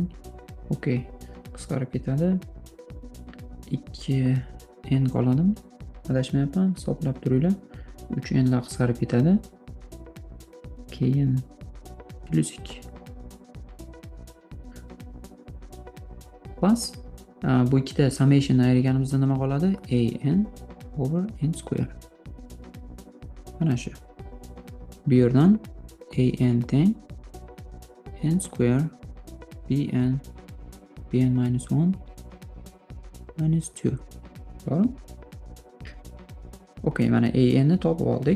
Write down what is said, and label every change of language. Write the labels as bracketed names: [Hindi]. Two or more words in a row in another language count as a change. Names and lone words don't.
[Uzbek] Okey. Qisqarib ketadi. 2n qoladimi? Adashmayapman. Hisoblab turinglar. 3n lar qisqarib ketadi. Keyin plus 2. Plus bu ikkita summation ayirganimizda nima qoladi? [English] an over n square. [Uzbek] Mana shu. Bu yerdan an teng [English] n square bn minus 1 minus 2. [Uzbek] To'g'ri? Okey, mana an ni topib oldik.